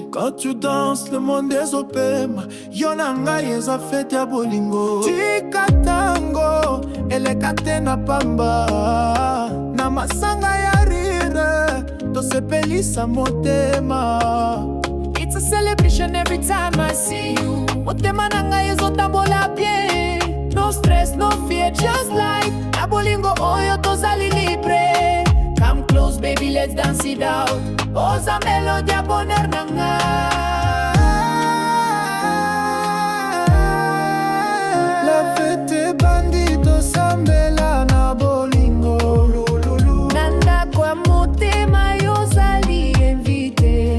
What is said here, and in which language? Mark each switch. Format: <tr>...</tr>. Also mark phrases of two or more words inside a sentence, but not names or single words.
<fr>Quand tu danses le monde</fr> <ln>ezopema, yo na ngai eza fete ya bolingo. Tika tango eleka te na pamba, na masanga ya rire tosepelisa motema.</ln> <en>It's a celebration every time I see you.</en> <ln>Motema na ngai ezotambola bien.</ln> <en>No stress, no fear, just like</en> <ln>na bolingo oyo tozali libre.</ln> <en>Come close baby, let's dance it out.</en> <ln>Oza melody ya bonheur na ngai.</ln> <fr>La fete</fr> <ln>bandito sambela na bolingo. Nanda kwa motema yozali invité.</ln>